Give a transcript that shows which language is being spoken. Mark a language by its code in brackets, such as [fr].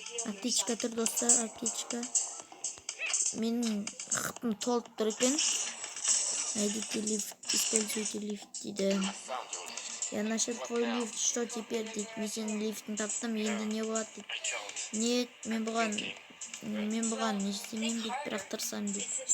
[kk] Аптечка тұр достар, аптечка. Менің қытым толып тұр екен. [ru] Найдите лифт, используйте лифт дейді. Я нашел твой лифт, что теперь дейді. [kk] Мен сенің лифтін таптым, енді не болады дейді. Нет, мен бұған не істемеймін дейді, бірақ тырысам дейді.